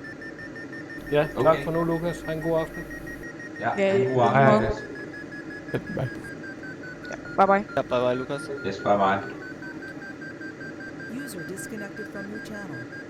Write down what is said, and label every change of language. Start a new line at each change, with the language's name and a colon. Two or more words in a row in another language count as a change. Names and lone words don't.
Danish: Ja, tak Okay. for nu, Lukas. Ha' en god aften. Ja, Ja, en god i aften, lige måde. Lukas.
English: Bye. Bye bye.
Danish: Ja,
English: bye bye,
Danish: Lukas.
English: Yes, bye bye. User disconnected from your channel.